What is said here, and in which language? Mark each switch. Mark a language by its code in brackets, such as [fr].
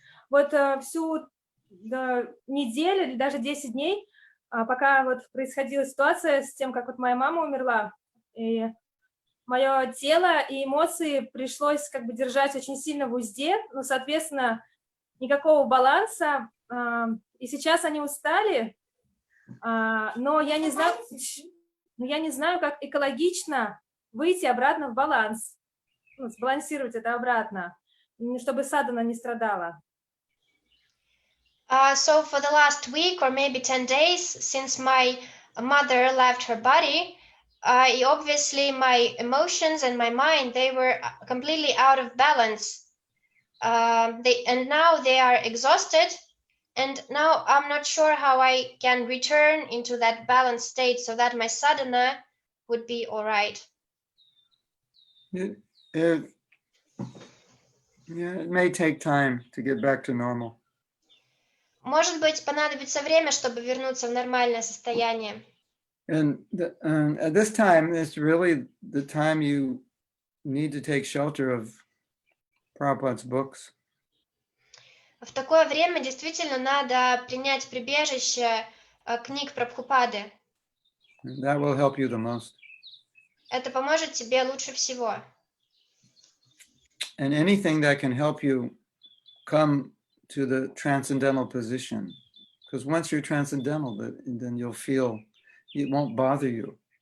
[ru] Вот всю неделю или даже 10 дней, пока вот происходила ситуация с тем, как вот моя мама умерла, и мое тело и эмоции пришлось как бы держать очень сильно в узде, ну, соответственно, никакого баланса, и сейчас они устали, но я не знаю, как экологично выйти обратно в баланс, ну, сбалансировать это обратно, чтобы садхана не страдала. [en] So for the last week or maybe 10 days since my mother left her body, obviously my emotions and my mind, they were completely out of balance. And now they are exhausted. And now I'm not sure how I can return into that balanced state so that my sadhana would be all right. It may take time to get back to normal. [ru] Может быть, понадобится время, чтобы вернуться в нормальное состояние. [en] And at this time, it's really the time you need to take shelter of Prabhupada's books. [ru] В такое время действительно надо принять прибежище книг Прабхупады. [en] That will help you the most. [ru] Это поможет тебе лучше всего. [en] And anything that can help you come to the transcendental position. Because once you're transcendental, then you'll feel it won't bother you.